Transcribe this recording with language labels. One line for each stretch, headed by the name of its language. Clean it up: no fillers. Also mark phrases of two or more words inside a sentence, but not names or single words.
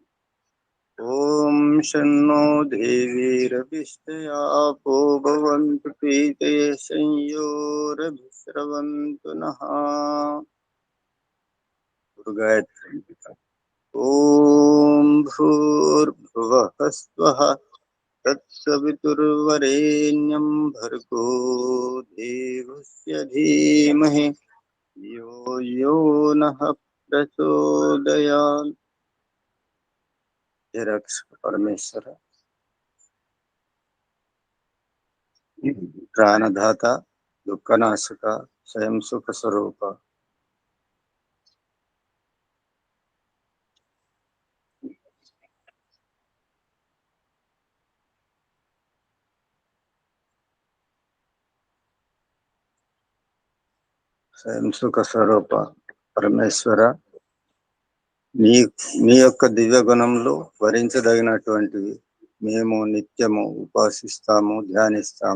Sanskrit: ఓం శన్నో దేవీరభిష్టయా ఆపో భవంతు పీతయే సంయోరభిస్రవంతు నః. గాయత్రీ. ఓం భూర్భువః స్వః తత్సవితుర్వరేణ్యం భర్గో దేవస్య ధీమహి ధియో यो नः प्रचोदयात्।
Hindi: हे रक्ष परमेश्वर, प्राणदाता, दुःखनाशक, स्वयं सुख स्वरूप,
Telugu: స్వయం సుఖ స్వరూప పరమేశ్వర, మీ యొక్క దివ్య గుణంలో వరించదగినటువంటివి మేము నిత్యము ఉపాసిస్తాము, ధ్యానిస్తాము.